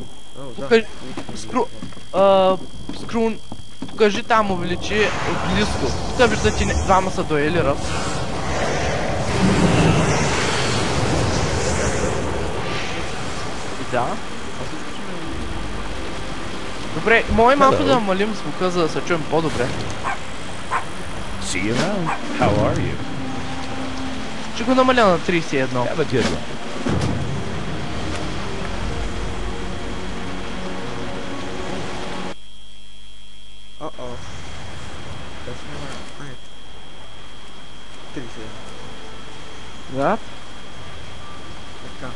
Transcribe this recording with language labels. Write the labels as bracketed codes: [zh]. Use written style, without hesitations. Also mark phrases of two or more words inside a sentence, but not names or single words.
[bg] Покажи там, увеличи близко. Тук виждате, двама са дуели ръб. Да. Добре, може малко да намалим звука, за да се чуем по-добре. [en] See you around. How are you? [bg] Ще го намаля на 31. [en] Have a good one. Uh-oh. [bg] Да. Така.